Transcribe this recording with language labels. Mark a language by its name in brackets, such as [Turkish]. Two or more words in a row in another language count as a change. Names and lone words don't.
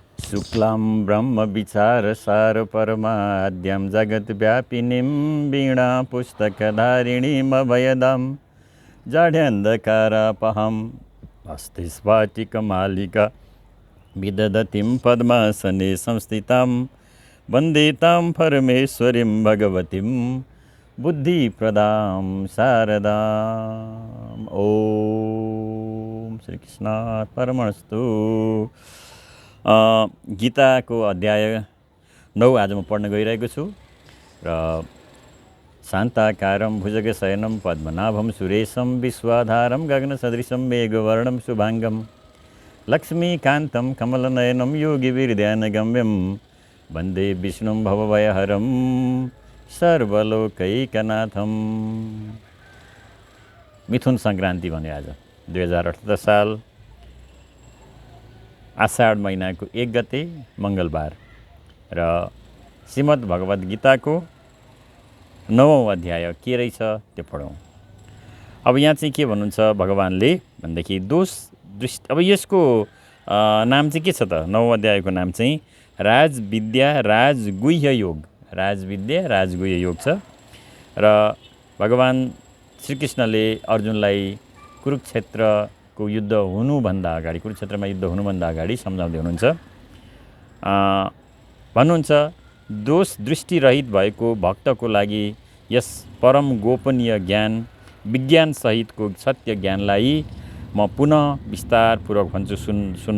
[Sanskrit] शुक्लां ब्रह्मविचारसार परमाद्यं जगद्व्यापिनीं वीणापुस्तकधारिणीमभयदां जाड्यान्धकारापहम् अस्तिस्फाटिकमालिका विदधतीं पद्मासने संस्थितां वन्दे तां परमेश्वरीं भगवतीं बुद्धिप्रदां शारदाम्। ओम श्री कृष्ण परमस्तु। [Nepali] गीताको अध्याय 9 आज म पढ्न गइरहेको छु र [Sanskrit] शान्ताकारं भुजगशयनं पद्मनाभं सुरेशं विश्वाधारं गगनसदृशं मेघवर्णं शुभाङ्गं लक्ष्मीकान्तं कमलनयनं योगिविर्ध्यानगम्यं वन्दे विष्णुं भवभयहरं सर्वलोकैकनाथं। [Nepali] मिथुन सङ्क्रान्ति भन्यो आज 2078 साल आषाढ महिनाको 1 गते मङ्गलबार र श्रीमद् भगवद् गीताको 9औं अध्याय के रहेछ त्यो पढौँ। अब यहाँ चाहिँ के भन्नुहुन्छ भगवानले भनेदेखि दोष दृष्टि। अब यसको नाम चाहिँ के छ त? 9औं अध्यायको नाम चाहिँ राजविद्या राजगुह्य योग। राजविद्या राजगुह्य योग छ र भगवान श्रीकृष्णले अर्जुनलाई कुरुक्षेत्रको युद्ध हुनुभन्दा अगाडि, कुरुक्षेत्रमा युद्ध हुनुभन्दा अगाडि सम्झाउँदै हुनुहुन्छ। भन्नुहुन्छ दोष दृष्टिरहित भएको भक्तको लागि यस परम गोपनीय ज्ञान विज्ञान सहितको सत्य ज्ञानलाई म पुनः विस्तारपूर्वक भन्छु, सुन।